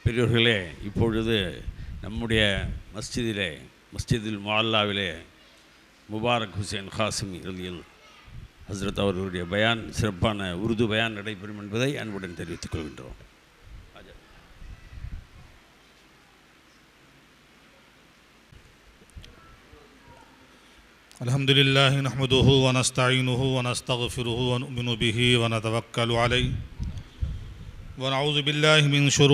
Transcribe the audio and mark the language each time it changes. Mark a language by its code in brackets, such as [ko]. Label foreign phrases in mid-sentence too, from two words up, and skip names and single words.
[ta] பெரியவர்களே, இப்பொழுது நம்முடைய மஸ்ஜிதில் முஅல்லாவிலே முபாரக் ஹுசைன் காசிமி ரலியல் ஹஸ்ரத் அவர்களுடைய பயான், சிறப்பான உருது பயான் நடைபெறும் என்பதை அன்புடன் தெரிவித்துக் கொள்கின்றோம். [ar] الحمدللہ نحمده ونستعینه ونستغفره ونؤمن به ونتوکل علیہ ونعوذ باللہ من شرور